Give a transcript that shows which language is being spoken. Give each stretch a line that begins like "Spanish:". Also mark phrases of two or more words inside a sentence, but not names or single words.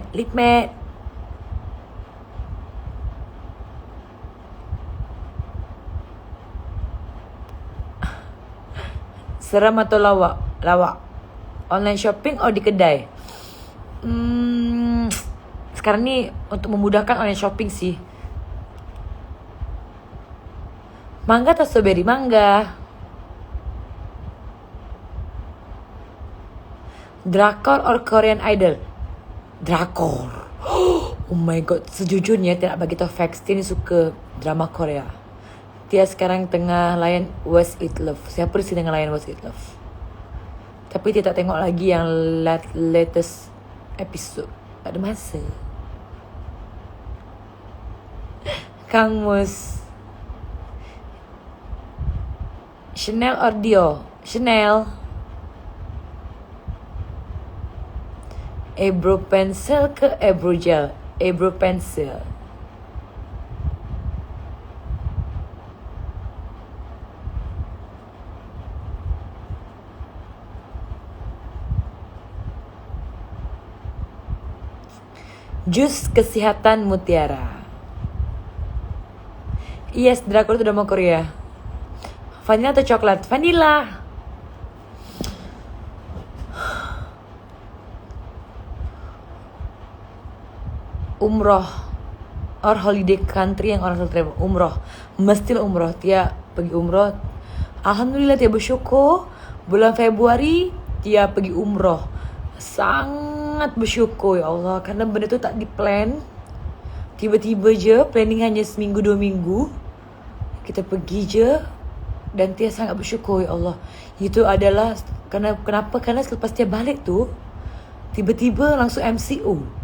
English: Lip matte.
Malay: Seram atau lawak? Lawak.
English: Online shopping
Malay: atau di kedai? Sekarang ni untuk memudahkan
English: online shopping
Malay: sih. Mangga atau strawberry?
English: Mangga. Drakor or Korean Idol? Drakor. Oh my god,
Malay: sejujurnya tidak bagi tau facts, Tia ni suka drama Korea. Tia sekarang tengah layan What's It Love. Siapa sih tengah layan What's It Love? Tapi Tia tak tengok lagi yang
English: latest episode.
Malay: Tak ada masa. Kang Mus.
English: Chanel or Dior? Chanel. Eyebrow pencil ke eyebrow gel? Eyebrow pencil.
Malay: Jus kesehatan mutiara. Yes, drakor itu drama Korea. Vanilla atau coklat? Vanilla. Umroh
English: or holiday country
Malay: yang orang selalu travel. Umroh. Mestilah umroh. Tia pergi umroh. Alhamdulillah Tia bersyukur. Bulan Februari Tia pergi umroh. Sangat bersyukur
Arabic: يا الله.
Malay: Karena benda tu tak di-plan. Tiba-tiba je. Planning hanya seminggu 2 minggu. Kita pergi je. Dan Tia sangat bersyukur
Arabic: يا الله.
Malay: Itu adalah kenapa? Karena selepas Tia balik tu, tiba-tiba langsung MCO.